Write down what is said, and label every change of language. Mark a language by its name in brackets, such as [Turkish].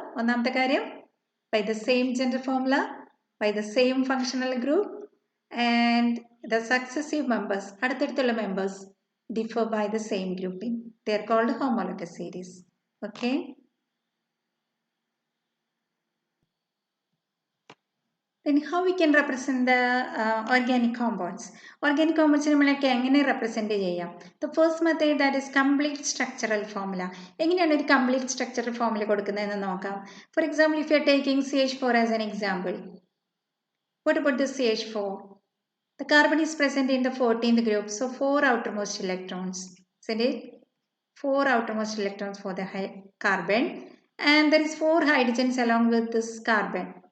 [Malayalam] ഒന്നാമത്തെ കാര്യം, [English] by the same general formula, by the same functional group, and the successive members, [Malayalam] അടുത്തടുത്തുള്ള [English] members, differ by the same grouping. They are called homologous series. Okay. Then how we can represent the organic compounds? [Malayalam] Organic compounds നമ്മളൊക്കെ എങ്ങനെ represent ചെയ്യാം? [English] The first method, that is complete structural formula. [Malayalam] എങ്ങനെയാണ് ഒരു complete structural formula കൊടുക്കുന്നതെന്ന് നോക്കാം. [English] For example, if you are taking CH4 as an example, what about the CH4? The carbon is present in the 14th group, so 4 outermost electrons, isn't it? 4 outermost electrons for the carbon, and there is 4 hydrogens along with this carbon.